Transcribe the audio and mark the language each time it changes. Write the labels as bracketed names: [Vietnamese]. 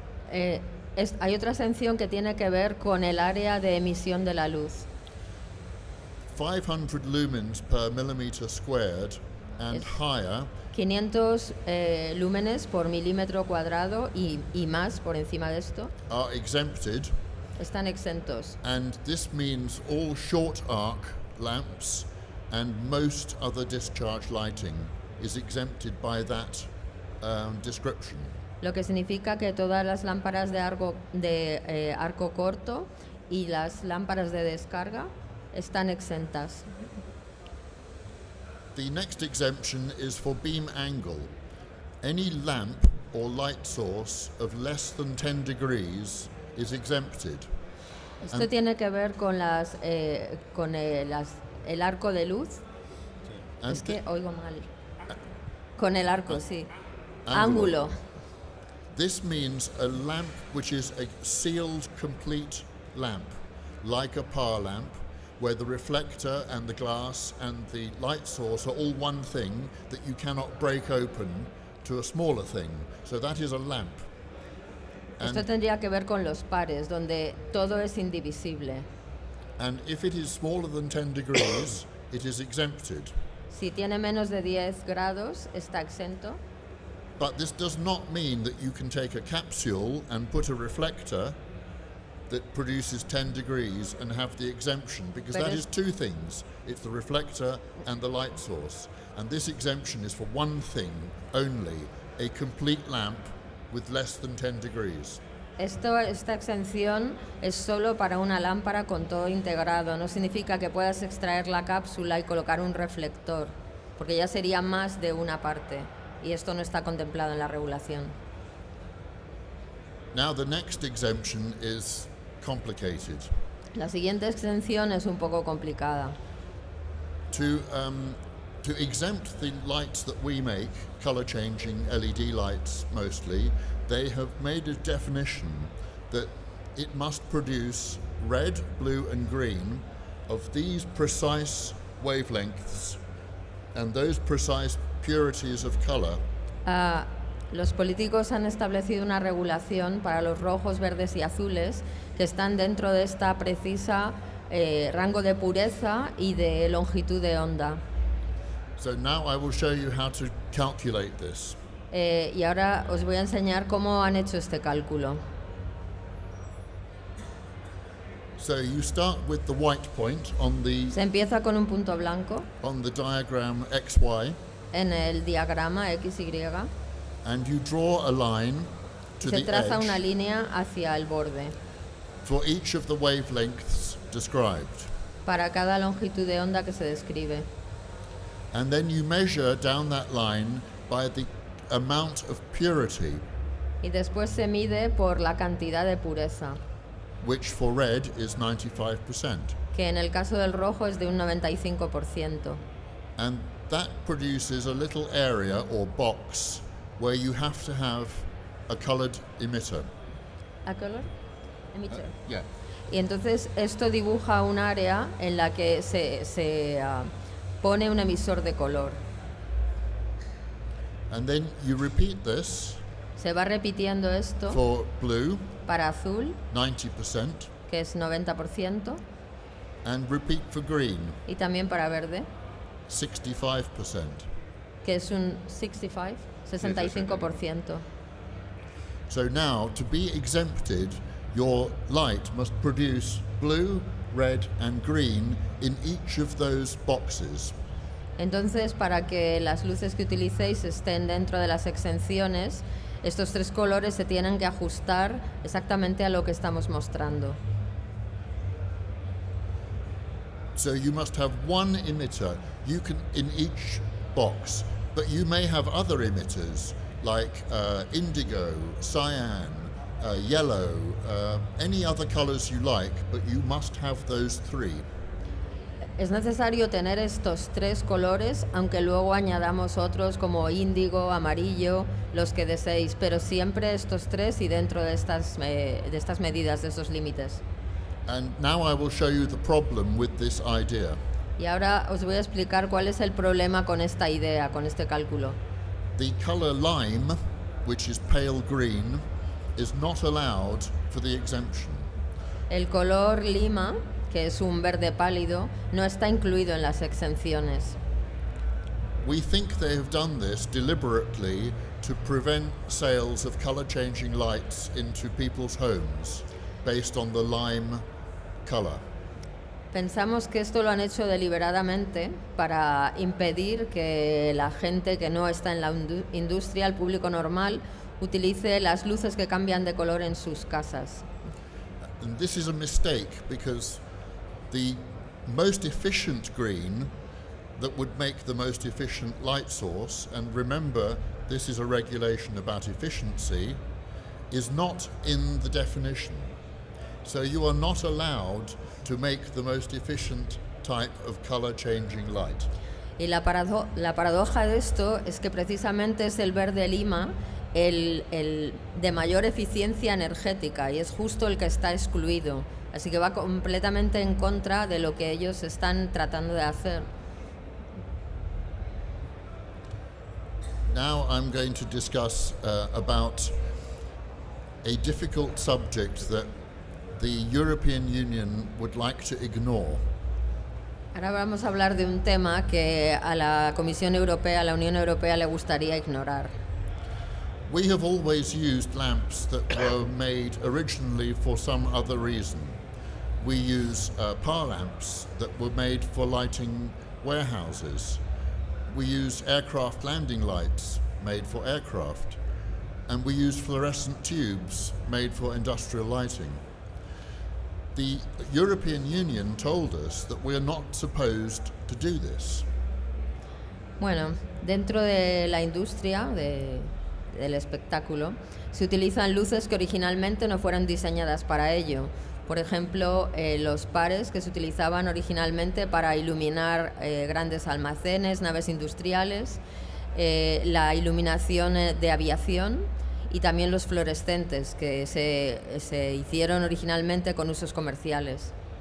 [Spanish] Hay otra exención que tiene que ver con el área de emisión de la luz. [English] 500 lumens per millimeter squared and higher [Spanish] 500 lúmenes por milímetro cuadrado y más por encima de esto [English] are exempted, [Spanish] están exentos. [English] and this means all short arc lamps and most other discharge lighting is exempted by that description. [Spanish] Lo que significa que todas las lámparas de arco corto y las lámparas de descarga están exentas. [English] The next exemption is for beam angle. Any lamp or light source of less than 10 degrees is exempted. [Spanish] Esto tiene que ver con el arco de luz. [English] And [Spanish] Es que oigo mal. Con el arco, sí. Ángulo. Ángulo. [English] This means a lamp which is a sealed complete lamp, like a power lamp, where the reflector and the glass and the light source are all one thing that you cannot break open to a smaller thing. So that is a lamp. [Spanish] Esto tendría que ver con los pares, donde todo es indivisible. [English] And if it is smaller than 10 degrees, it is exempted. [Spanish] Si tiene menos de 10 grados, está exento. [English] But this does not mean that you can take a capsule and put a reflector that produces 10 degrees and have the exemption, because But that it's- is two things. It's the reflector and the light source. And this exemption is for one thing only, a complete lamp with less than 10 degrees. [Spanish] Esta exención es solo para una lámpara con todo integrado. No significa que puedas extraer la cápsula y colocar un reflector, porque ya sería más de una parte. Y esto no está contemplado en la regulación. [English] Now the next exemption is complicated. [Spanish] La siguiente exención es un poco complicada. [English] To exempt the lights that we make, color changing LED lights mostly, they have made a definition that it must produce red, blue and green of these precise wavelengths and those precise purities of color. [Spanish] Los políticos han establecido una regulación para los rojos, verdes y azules que están dentro de esta precisa rango de pureza y de longitud de onda. [English] So now I will show you how to calculate this. [Spanish] Y ahora os voy a enseñar cómo han hecho este cálculo. [English] So you start with the white point on [Spanish] Se empieza con un punto blanco [English] the diagram XY, [Spanish] en el diagrama XY. [English] and you draw a line to [Spanish] Se [English] the [Spanish] traza [English] edge [Spanish] una línea hacia el borde [English] for each of the wavelengths described. [Spanish] para cada longitud de onda que se describe. [English] And then you measure down that line by the amount of purity, [Spanish] Y después se mide por la cantidad de pureza, [English] which for red is 95%. [Spanish] que en el caso del rojo es de un 95%. [English] And that produces a little area or box where you have to have a colored emitter. [Spanish] ¿A color? Emitter. [English] Yeah. [Spanish] Y entonces esto dibuja un área en la que se pone un emisor de color. [English] And then you repeat this [Spanish] Se va repitiendo esto [English] for blue, [Spanish] para azul, [English] 90%, [Spanish] que es 90%, [English] and repeat for green, [Spanish] y también para verde, [English] 65%. [Spanish] que es un 65%. [English] So now, to be exempted, your light must produce blue, red, and green in each of those boxes. [Spanish] Entonces, para que las luces que utilicéis estén dentro de las exenciones, estos tres colores se tienen que ajustar exactamente a lo que estamos mostrando. [English] So you must have one emitter in each box, but you may have other emitters like indigo, cyan, yellow, any other colors you like, but you must have those three. [Spanish] Es necesario tener estos tres colores, aunque luego añadamos otros como índigo, amarillo, los que deseéis, pero siempre estos tres y dentro de estas medidas, de estos límites. [English] And now I will show you the problem with this idea. [Spanish] Y ahora os voy a explicar cuál es el problema con esta idea, con este cálculo. [English] The color lime, which is pale green, is not allowed for the exemption. [Spanish] El color lima, que es un verde pálido, no está incluido en las exenciones. [English] We think they have done this deliberately to prevent sales of color-changing lights into people's homes based on the lime color. [Spanish] Pensamos que esto lo han hecho deliberadamente para impedir que la gente que no está en la industria, el público normal, utilice las luces que cambian de color en sus casas. [English] And this is a mistake because the most efficient green that would make the most efficient light source, and remember this is a regulation about efficiency, is not in the definition. So you are not allowed to make the most efficient type of color changing light. [Spanish] Y la paradoja de esto es que precisamente es el verde lima el de mayor eficiencia energética y es justo el que está excluido. Así que va completamente en contra de lo que ellos están tratando de hacer. [English] Now I'm going to discuss about a difficult subject that the European Union would like to ignore. [Spanish] Ahora vamos a hablar de un tema que a la Comisión Europea, a la Unión Europea le gustaría ignorar. [English] We have always used lamps that were made originally for some other reason. We use power lamps that were made for lighting warehouses. We use aircraft landing lights made for aircraft. And we use fluorescent tubes made for industrial lighting. The European Union told us that we are not supposed to do this. [Spanish] Bueno, dentro de la industria del espectáculo se utilizan luces que originalmente no fueron diseñadas para ello. Por ejemplo, los pares que se utilizaban originalmente para iluminar grandes almacenes, naves industriales, la iluminación de aviación y también los fluorescentes que se hicieron originalmente con usos comerciales.